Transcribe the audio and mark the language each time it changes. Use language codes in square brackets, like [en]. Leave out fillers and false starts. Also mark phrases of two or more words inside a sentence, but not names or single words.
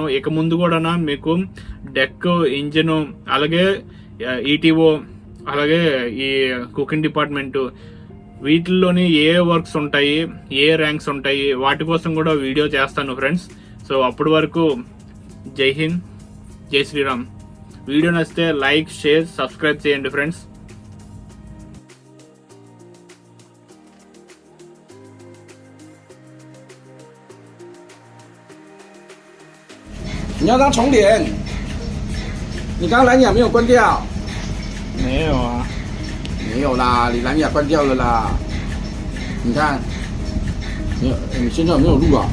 [te] ఇక ముందు కూడా మీకు డెక్, ఇంజిన్, అలాగే ఈటీఓ, అలాగే ఈ కుకింగ్ డిపార్ట్మెంట్ వీటిల్లోని ఏ వర్క్స్ ఉంటాయి, ఏ ర్యాంక్స్ ఉంటాయి, వాటి కోసం కూడా వీడియో చేస్తాను ఫ్రెండ్స్. సో అప్పటి వరకు [hi] जय हिंद, जय श्रीराम. [te] వీడియో నచ్చితే [en] like, share, subscribe [te] చేయండి ఫ్రెండ్స్. [zh] 你要当重点，你刚刚蓝牙没有关掉？没有啊，没有啦，你蓝牙关掉了啦。你看，没有，你现在有没有录啊？